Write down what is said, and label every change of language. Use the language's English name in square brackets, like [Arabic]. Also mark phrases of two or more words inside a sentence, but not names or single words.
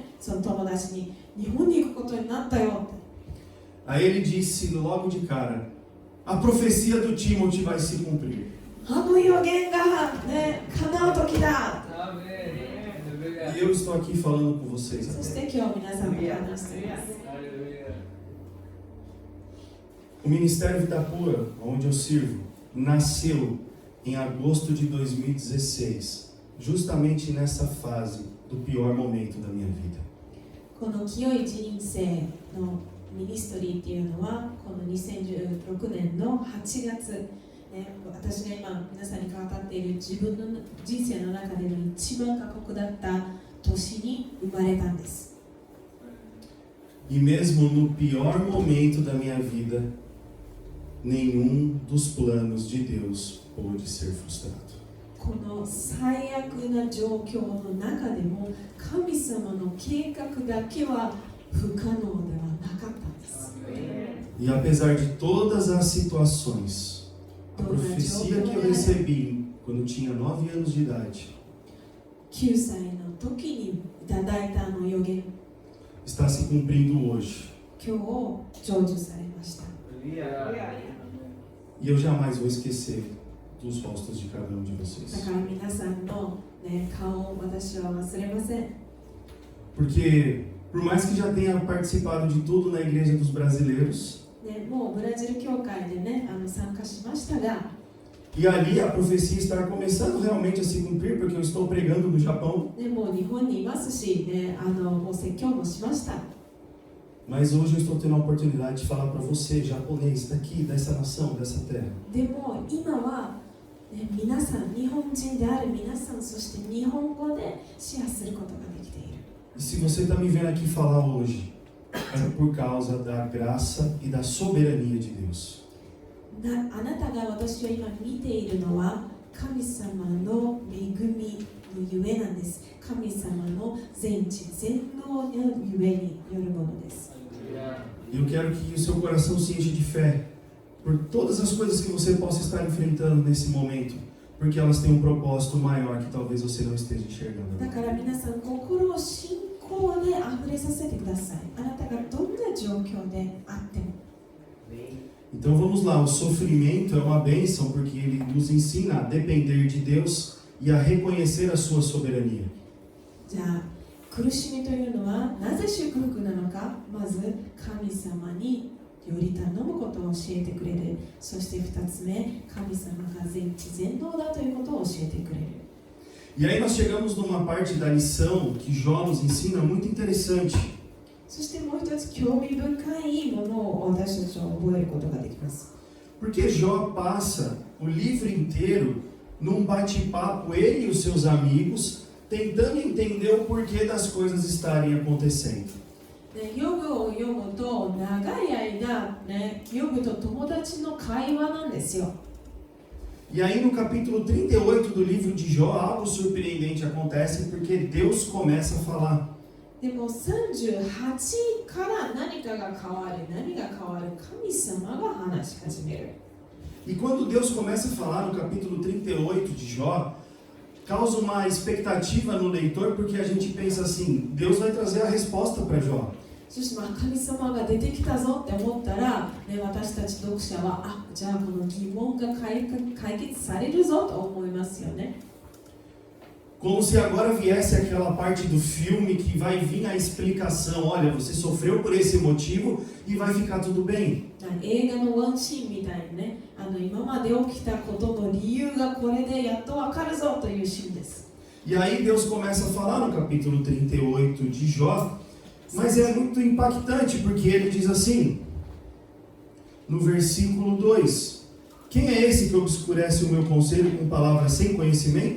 [Japanese] その友達に、日本に行くことになったよって。 [Portuguese] Aí ele disse logo de cara, a profecia do Timothy vai se cumprir. [Japanese] あの予言がね、叶う時だ。 [Portuguese] E eu estou aqui falando com vocês [Japanese] そし [Portuguese] até. [Japanese] て今日皆さんと話しています。 [Portuguese] O Ministério Vida Pura, onde eu sirvo, nasceu em agosto de 2016, justamente nessa fase do pior momento da minha vida. [Japanese] この清い人生のミニストリーっていうのは、この2016年の8月、ね、私が今皆さんに語っている自分の人生の中での一番過酷だった年に生まれたんです。 [Portuguese] E mesmo no pior momento da minha vida, nenhum dos planos de Deus pôde ser frustrado. [Japanese] この最悪な状況の中でも神様の計画だけは不可能ではなかったんです。 [Portuguese] E apesar de todas as situações, A profecia que eu recebi quando tinha 9 anos de idade [Japanese] 9 歳の時にいただいたあの予言、 [Portuguese] está se cumprindo hoje. [Japanese] 今日成就されました。 [Portuguese] E eu jamais vou esquecer dos rostos de cada um de [Japanese] だ [Portuguese] vocês. [Japanese] から皆さんの、顔を私は忘れません。 [Portuguese] Porque, por mais que já tenha participado de tudo na igreja dos brasileiros, [Japanese] もうブラジル教会で参加しましたが、 [Portuguese] e ali a profecia está começando realmente a se cumprir, porque eu estou pregando no Japão, [Japanese] もう日本にいますし、もう説教もしました。 [Portuguese] mas hoje eu estou tendo a oportunidade de falar para você, japonês, daqui, dessa nação, dessa terra. [Japanese] でも今は、皆さん、日本人である皆さん、そして日本語でシェアすることができている。 [Portuguese] E se você está me vendo aqui falar hoje, é por causa da graça e da soberania de Deus. [Japanese] あなたが私を今見ているのは神様の恵みのゆえなんです。神様の全知全能のゆえによるものです。 [Portuguese] E eu quero que o seu coração se enche de fé por todas as coisas que você possa estar enfrentando nesse momento, porque elas têm um propósito maior que talvez você não esteja enxergando. [Japanese] だから皆さん、心を信仰であふれさせてください。あなたがどんな状況であっても。 [Portuguese] Então vamos lá, o sofrimento é uma bênção porque ele nos ensina a depender de Deus e a reconhecer a sua soberania. [Japanese] じゃあ、苦しみというのはなぜ祝福なのか、まず神様により頼むことを教えてくれる。そして2つ目、神様が全知全能だということを教えてくれる。 [Portuguese] E aí nós chegamos numa parte da lição que Jó nos ensina muito interessante. [Japanese] そしてもう一つ興味深いものを私たちは覚えることができます。 [Portuguese] Porque Jó passa o livro inteiro num bate-papo, ele e os seus amigos, tentando entender o porquê das coisas estarem acontecendo. [Japanese] ヨブを読むと長い間、ヨブと友達の会話なんですよ。 [Portuguese] E aí no capítulo 38 do livro de Jó, algo surpreendente acontece porque Deus começa a falar. [Japanese] でも38から何かが変わる、何が変わる、神様が話し始める。 [Portuguese] E quando Deus começa a falar no capítulo 38 de Jó, causa uma expectativa no leitor, porque a gente pensa assim, Deus vai trazer a resposta para Jó. [Japanese] そして神様が出てきたぞって思ったら、私たち読者は、じゃあこの疑問が解決されるぞと思いますよね。 [Portuguese] Como se agora viesse aquela parte do filme que vai vir a explicação, olha, você sofreu por esse motivo e vai ficar tudo bem. [Japanese] 映画のワンシーンみたいにね、今まで起きたことの理由がこれでやっとわかるぞというシーンです。 [Portuguese] E aí Deus começa a falar no capítulo 38 de Jó, mas é muito impactante porque ele diz assim, no versículo 2, quem é esse que obscurece o meu conselho com palavras sem conhecimento?